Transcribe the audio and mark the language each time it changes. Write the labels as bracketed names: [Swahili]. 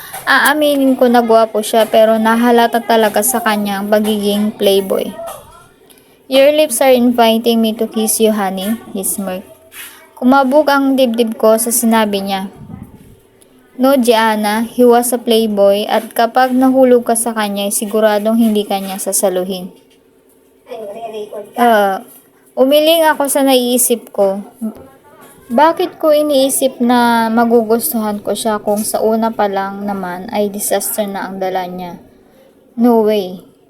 [Filipino] Aaminin ko na gwapo siya pero nahalata talaga sa kanya ang pagiging playboy. [English] Your lips are inviting me to kiss you, honey, he smirked. [Filipino] Kumabog ang dibdib ko sa sinabi niya. [English] No, Gianna, he was a playboy [Filipino] at kapag nahulog ka sa kanya, siguradong hindi kanya sasaluhin. Umiling ako sa naiisip ko. Bakit ko iniisip na magugustuhan ko siya kung sa una pa lang naman ay disaster na ang dala niya? [English] No way.